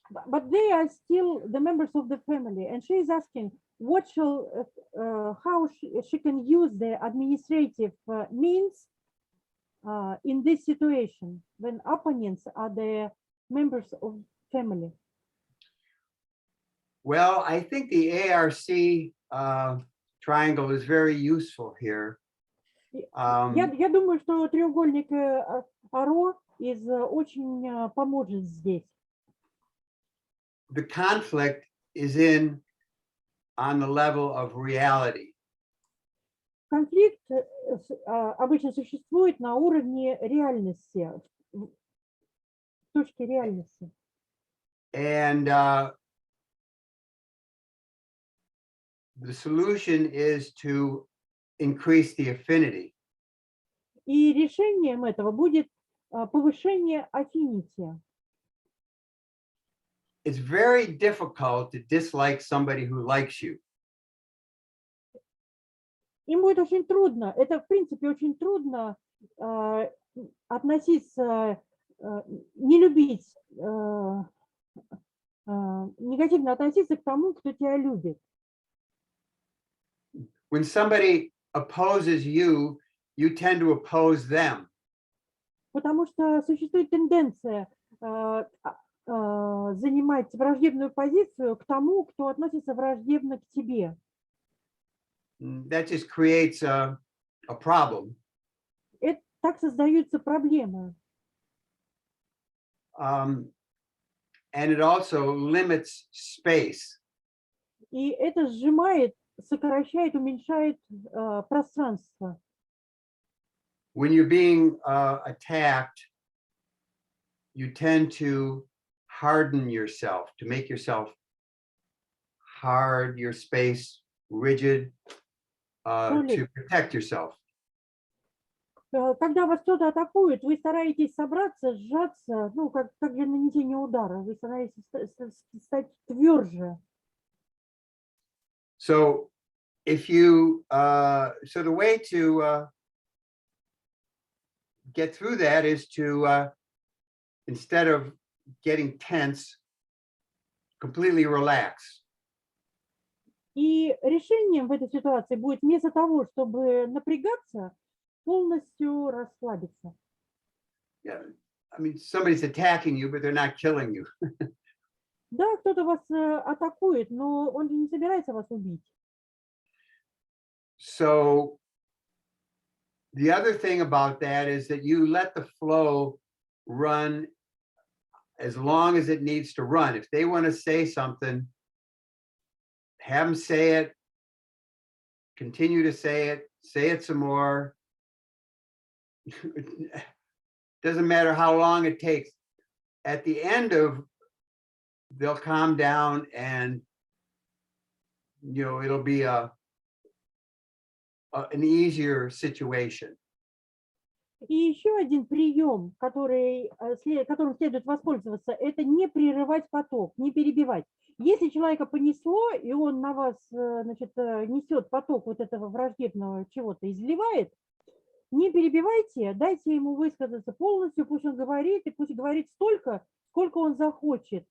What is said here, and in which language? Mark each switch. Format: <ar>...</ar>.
<en>But they are still the members of the family, and she is asking how she can use the administrative means in this situation when opponents are the members of family. Well, I think the ARC triangle is very useful here.</en> <ru>Я думаю, что треугольник АРО очень поможет здесь.</ru> <en>The conflict is on the level of reality.</en> <ru>Конфликт обычно существует на уровне реальности, в точке реальности.</ru> <en>And the solution is to increase the affinity.</en> <ru>И решением этого будет повышение affinity.</ru> <en>It's very difficult to dislike somebody who likes you.</en> <ru>Им будет очень трудно, это в принципе очень трудно относиться, не любить, негативно относиться к тому, кто тебя любит.</ru> <en>When somebody opposes you, you tend to oppose them.</en> <ru>Потому что существует тенденция занимать враждебную позицию к тому, кто относится враждебно к тебе.</ru> <en>That just creates a problem.</en> <ru>Так создаются проблемы.</ru> <en>And it also limits space.</en> <ru>И это сжимает, сокращает, уменьшает пространство.</ru> <en>When you're being attacked, you tend to harden yourself, to make yourself hard, your space rigid, to protect yourself.</en> <ru>Когда вас кто-то атакует, вы стараетесь собраться, сжаться, ну, как для нанесения удара, вы стараетесь стать тверже.</ru> <en>So if you, so the way to get through that is to, instead of getting tense, completely relax.</en> <ru>И решением в этой ситуации будет вместо того, чтобы напрягаться, полностью расслабиться.</ru> <en>Yeah, I mean, somebody's attacking you, but they're not killing you.</en> <ru>Да, кто-то вас атакует, но он же не собирается вас убить.</ru> <en>So the other thing about that is that you let the flow run as long as it needs to run. If they want to say something, have them say it, continue to say it some more. Doesn't matter how long it takes. At the end of, they'll calm down and, you know, it'll be an easier situation.</en> <ru>И еще один прием, которым следует воспользоваться, это не прерывать поток, не перебивать. Если человека понесло, и он на вас, значит, несет поток вот этого враждебного чего-то, изливает, не перебивайте, дайте ему высказаться полностью, пусть он говорит, и пусть говорит столько, сколько он захочет.</ru>